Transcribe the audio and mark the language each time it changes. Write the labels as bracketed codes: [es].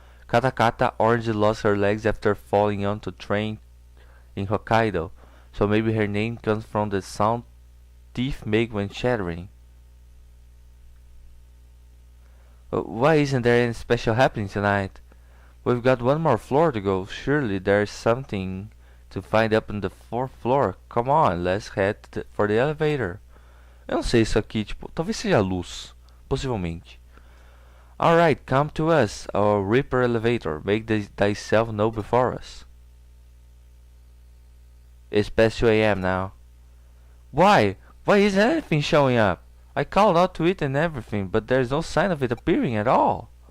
[en] Katakata orange lost her legs after falling onto a train in Hokkaido, so maybe her name comes from the sound teeth make when chattering. Why isn't there any special happening tonight? We've got one more floor to go. Surely there's something to find up on the 4th floor. Come on, let's head for the elevator. [pt] Eu não sei isso aqui, tipo, talvez seja luz, possivelmente. [en] Alright, come to us, our Reaper elevator. Make thyself known before us. It's past 2 AM now. Why? Why isn't anything showing up? I called out to it and everything, but there's no sign of it appearing at all.